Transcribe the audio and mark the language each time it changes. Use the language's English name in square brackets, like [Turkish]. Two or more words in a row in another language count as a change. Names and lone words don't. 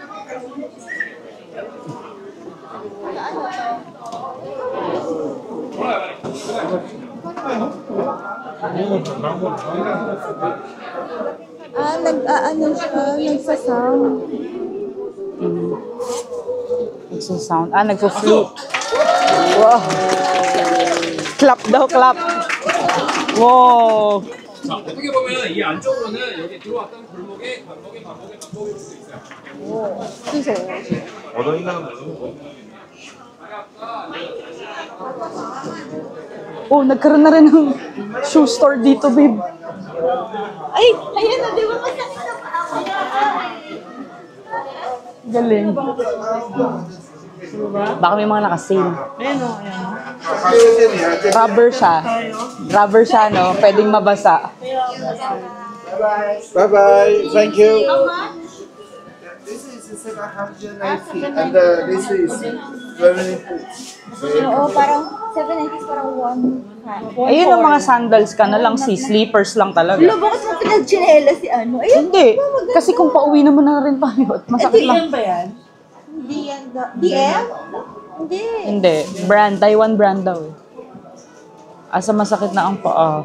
[Filipino] Nag-ano siya, nagsasound. Nagsasound. Nagpo-flute. Wow. Clap daw, clap. [English] Wow. [Korean] 자, 어떻게 보면 이 안쪽으로는 여기 들어왔던 골목에 반복일 수 있어요. [Filipino] Oh, nagkaroon na rin ng [English] shoe store [Filipino] dito, babe. Ay, ayan na, di ba masakit na pa ako? Galing. Baka may mga nakasale. Rubber siya, no? Pwedeng mabasa. [English] Bye-bye. Thank you. This is 790 and this is very good. [Filipino] Oo, parang 790 parang 1. Ayun ang mga sandals ka na lang, slippers lang talaga. Lo, bakit mo pinag-chinela si ano? Ayun, Hindi. Kasi kung pauwi naman na rin tayo at masakit lang. ba yan? Hindi yan. DM? Hindi. Hindi. Brand. Taiwan brand daw eh. Asa masakit na ang paa.